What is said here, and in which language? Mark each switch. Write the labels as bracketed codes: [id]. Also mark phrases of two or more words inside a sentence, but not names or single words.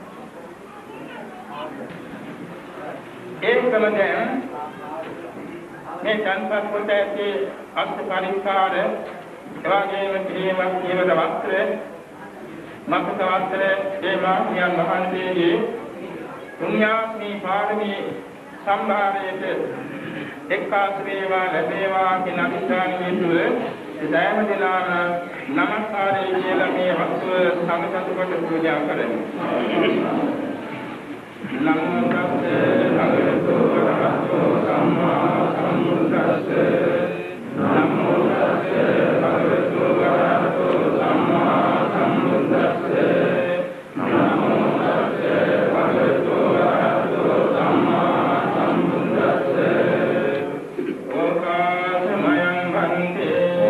[si] ඒකම දැන් මේ ජනපද කොට ඇති අස්ත පරිස්කාර එවාගේම පිළිවෙලක් කියවද වස්ත්‍ර මක්ක වස්ත්‍ර ඒ මාහිමියන් වහන්සේගේ පුණ්‍යාත්මී පාරමී සම්භාරයට එක්කාසු වේවා ලැබේවා කියන අනිත්‍යයෙන් තුල සෑම දිනම නමස්කාරය කියලා මේ වස්තුව සමසතු කොට පූජා කරමු. [pi] නමෝ තස්සේ භගවතු වරහතෝ සම්මා සම්බුද්දස්සේ නමෝ තස්සේ භගවතු වරහතෝ සම්මා සම්බුද්දස්සේ නමෝ තස්සේ භගවතු වරහතෝ සම්මා සම්බුද්දස්සේ ඕකාසමයං වන්දේ